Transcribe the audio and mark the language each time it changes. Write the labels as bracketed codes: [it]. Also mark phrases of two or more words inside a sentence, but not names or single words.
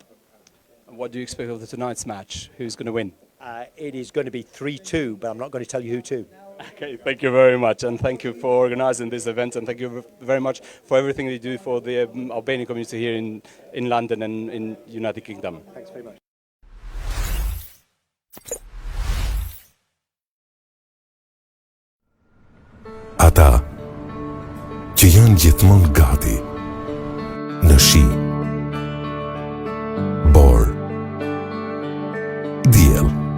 [en] What do you expect of tonight's match? Who's going to win? It is going to be 3-2, but I'm not going to tell you who to. Okay, thank you very much, and thank you for organising this event, and thank you very much for everything you do for the Albanian community here in London and in United Kingdom. Thanks very much. [sq] Ata që janë gjithmonë gati në shi, bor, diell.